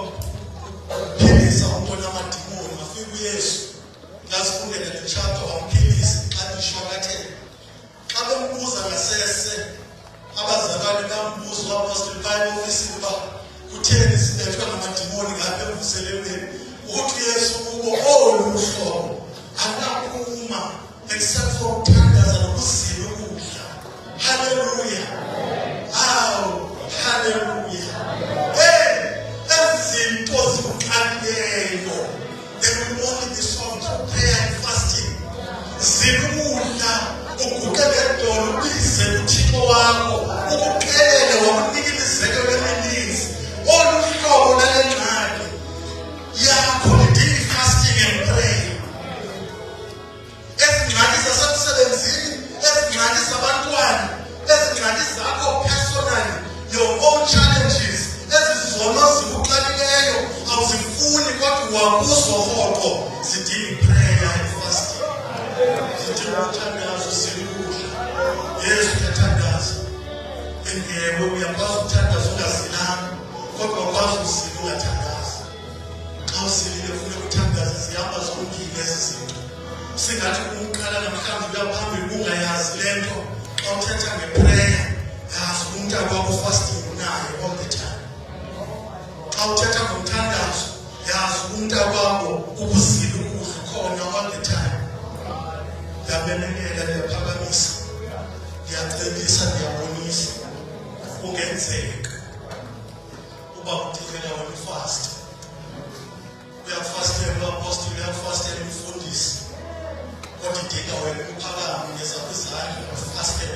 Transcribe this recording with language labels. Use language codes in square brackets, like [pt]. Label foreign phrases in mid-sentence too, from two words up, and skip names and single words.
[xh] ukuphilisa umbona amadimoni, afika uYesu ngazifundela le chapter wamphilisa xa ishwakathela. Xa bembuza ngasese abazalwane bambuza uapostoli phaya ofisini uba kutheni sibethwe ngamadimoni ngapha emvuselelweni, ukuthi uYesu kubo olu hlobo akunaphuma [en] except for [xh] ukuthandaza nokuzila ukudla. [en] Hallelujah. Oh, hallelujah. [xh] Hey, ezinto zikuqalileyo, [en] they will only be solved through prayer and fasting. [xh] Zikudla, uguqele edolo, ubize uThixo wakho, ukuqele wakunika imizekelo emininzi. Olu hlobo lale ngxaki yakho lidinga [en] fasting and prayer. [xh] Ezingxaki zasemsebenzini, ezingxaki zabantwana, ezingxaki zakho [en] personally, your own challenges, [xh] ezizono zikuqalileyo awuzifuni kodwa wakuzo rhoqo, zidinga [en] prayer and fasting. [xh] Zidinga ukuthandaza, uzila ukudla. Yesu uyathandaza. Engeke uyakwazi ukuthandaza ungazilanga, kodwa ukwazi uzila ungathandazi. Xa usilile ufuna ukuthandaza, zihamba zonkile ezi zinto. Singathi umqala namhlanje uya phambili ungayazi le nto. Xa uthetha ngeprayer, yazi umuntu akwakho fasting unayo [en] all the time. [xh] Xa uthetha ngomthandazo, yazi umuntu akwakho ukuzila ukudla khona [en] all the time. [xh] Ndiyabenekela, ndiyaphakamisa, ndiyacebisa, ndiyabonisa kungenzeka uba uthekela wena ufast. Uyafastela uapostoli, uyafastela umfundisi, kodwa idinga wena uphakame ngezakho izandla ufastele.